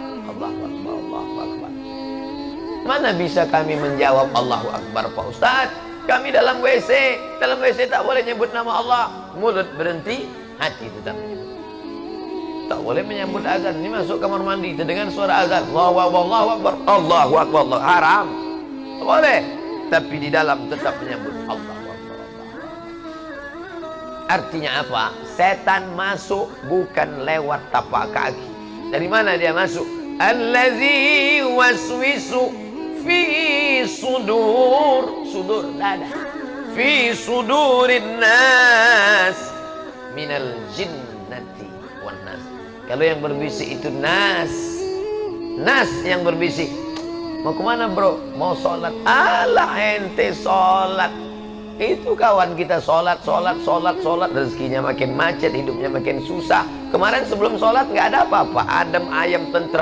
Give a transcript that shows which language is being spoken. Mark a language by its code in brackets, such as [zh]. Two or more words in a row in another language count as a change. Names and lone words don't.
[ms] Mana bisa kami menjawab [ar] الله أكبر [ms] Pak Ustaz? Kami dalam WC. Dalam WC tak boleh nyebut nama Allah. Mulut berhenti, hati tetap menyebut. Tak boleh menyambut azan. Ini masuk kamar mandi, terdengar suara azan, [ar] الله أكبر، الله أكبر، الله أكبر، الله. حرام. [ms] Tak boleh. Tapi di dalam tetap menyebut [ar] الله أكبر، الله. [ms] Artinya apa? Setan masuk bukan lewat tapak kaki. Dari mana dia masuk? [ar] الذي يوسوس في صدور، صدور dada، في صدور الناس من الجنة والناس. [ms] Kalau yang berbisik itu nas, nas yang berbisik. Mau kemana bro? Mau sholat. Alah ente sholat. Itu kawan kita sholat, rezekinya makin macet, hidupnya makin susah. Kemarin sebelum sholat nggak ada apa-apa, [jv] adem ayam tentrem.